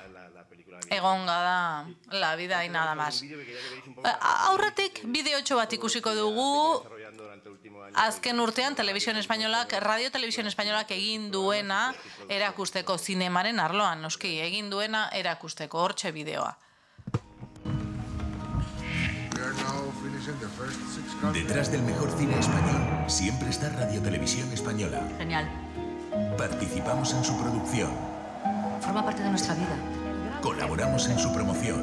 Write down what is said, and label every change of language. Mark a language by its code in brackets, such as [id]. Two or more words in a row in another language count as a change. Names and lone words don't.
[eu] Egonga da La Vida y Nada Más. Aurretik bideotxo bat ikusiko dugu, azken urtean Radio Televisión Españolak egin duena erakusteko zinemaren arloan, noski, egin duena erakusteko, hortxe bideoa. [es] Detrás del mejor cine español siempre está Radio Televisión Española. Genial. Participamos en su producción. Forma parte de nuestra vida. Colaboramos en su promoción.